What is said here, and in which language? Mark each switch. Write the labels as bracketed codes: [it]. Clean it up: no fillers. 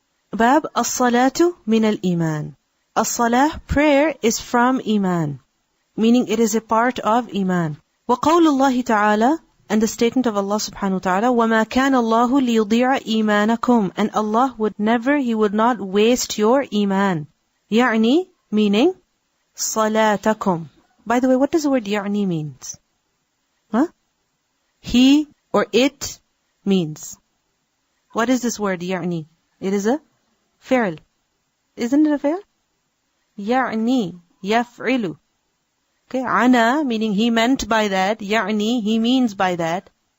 [ar] Bab as-salatu min al-iman. [en] As-salah, prayer, is from iman. Meaning it is a part of iman. [ar] وَقَوْلُ اللَّهِ تَعَالَى, [en] and the statement of Allah subhanahu wa ta'ala, [ar] وَمَا كَانَ اللَّهُ لِيُضِيعَ إِيمَانَكُمْ, [en] and Allah would never, He would not waste your iman. [ar] يعني, [en] meaning, [ar] صَلَاتَكُمْ. [en] By the way, what does the word يعني means? He or it means. What is this word يعني? It is a fi'l. Isn't it a fi'l? [ar] يعني, يفعل. [en] Okay, ana, meaning he meant by that. يعني, he means by that.